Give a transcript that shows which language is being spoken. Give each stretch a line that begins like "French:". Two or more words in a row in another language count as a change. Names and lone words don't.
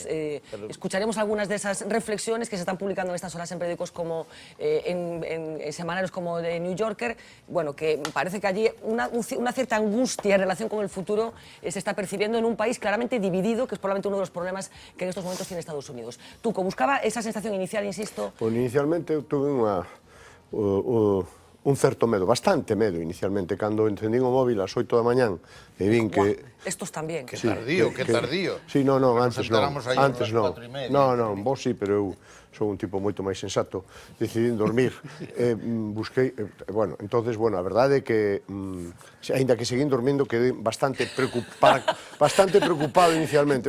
Spanish: Escucharemos algunas de esas reflexiones que se están publicando en estas horas en periódicos como en semanarios como The New Yorker. Bueno, que parece que allí una cierta angustia en relación con el futuro se está percibiendo en un país claramente dividido, que es probablemente uno de los problemas que en estos momentos tiene Estados Unidos. Tuco, buscaba esa sensación inicial, insisto.
Galician: Pois inicialmente eu tuve un certo medo, bastante medo inicialmente, cando encendín o móvil ás 8 da mañán e vin que...
Spanish: Estos también. Qué tardío, qué tardío. Sí,
Galician: non,
Spanish: Nos
Galician: antes non.
Spanish: enteramos aí
Galician: Antes
Spanish: unas
Galician: non. 4:30. Non, vos sí, pero eu sou un tipo moito máis sensato. Decidín dormir. Busquei, entonces, a verdade é que aínda que seguín dormindo quedei bastante preocupado inicialmente.